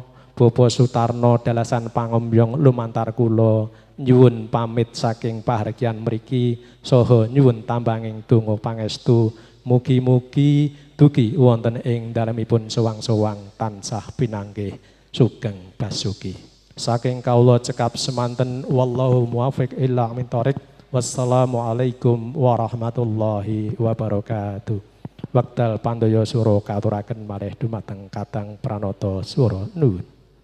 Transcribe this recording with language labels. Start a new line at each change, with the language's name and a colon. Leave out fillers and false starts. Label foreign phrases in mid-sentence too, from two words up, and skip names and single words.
Javanese: Bapa Sutarno dalasan pangombyong lumantar kula nyuwun pamit saking pahargyan mriki saha nyuwun tambanging donga pangestu mugi-mugi dugi wonten ing dalemipun sowang-sowang tansah pinanggih sugeng basuki. Saking kawula cekap semanten
Arabic: والله موفق إلى من طريق. والسلام عليكم ورحمة الله وبركاته.
Javanese: Wekdal pandaya sura katuraken malih dumateng Kadang Pranata Swara Nuwun.